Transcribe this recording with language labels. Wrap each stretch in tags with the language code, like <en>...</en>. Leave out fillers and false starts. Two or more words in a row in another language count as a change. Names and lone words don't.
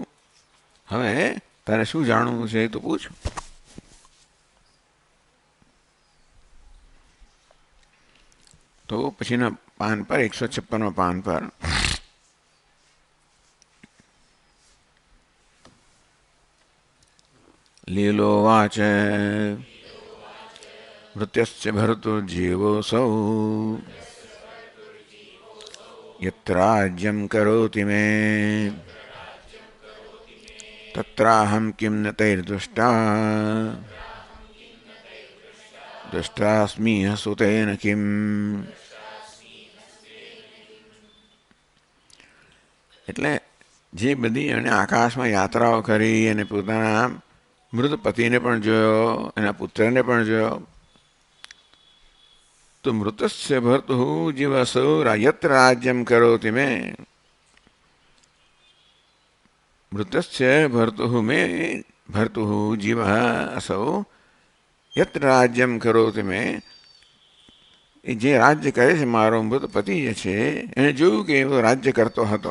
<gu>હવે તારે શું જાણવું છે એ તો પૂછ. તો પછીના પાન પર 156 પાન પર</gu> <sa>लीलोवाच मृत्यस्य भर्तुर्जीवोऽसौ यत्र राज्यं करोति मे तत्राहं किं न तैर्दुष्टा दुष्टास्मि सुतेन किम्।</sa> <gu>એટલે જે બધી એણે આકાશમાં યાત્રાઓ કરી અને પોતાના મૃત પતિને પણ જોયો, એના પુત્રને પણ જોયો, તો</gu> <sa>મૃતસ્ય ભર્તુઃ જીવસૌ યત્ર રાજ્યમ કરોતિ મે, મૃતસ્ય ભર્તુઃ મે ભર્તુઃ જીવઃ असौ યત્ર રાજ્યમ કરોતિ મે,</sa> <gu>એ જે રાજ્ય કરે છે મારો મૃત પતિ જે છે એને જોયું કે એવો રાજ્ય કરતો હતો.</gu>